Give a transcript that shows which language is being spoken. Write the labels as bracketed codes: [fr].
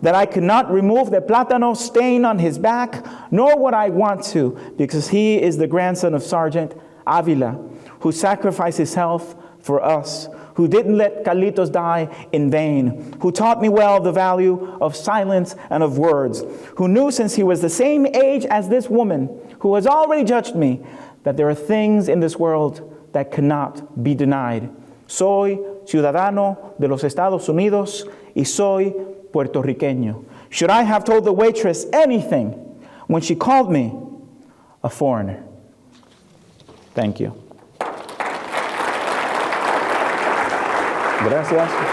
[en] That I could not remove the plátano stain on his back, nor would I want to, because he is the grandson of Sergeant Avila, who sacrificed his health for us, who didn't let Carlitos die in vain, who taught me well the value of silence and of words, who knew since he was the same age as this woman, who has already judged me, that there are things in this world that cannot be denied. [es] Soy ciudadano de los Estados Unidos y soy puertorriqueño. [en] Should I have told the waitress anything when she called me a foreigner? Thank you. [es] Gracias.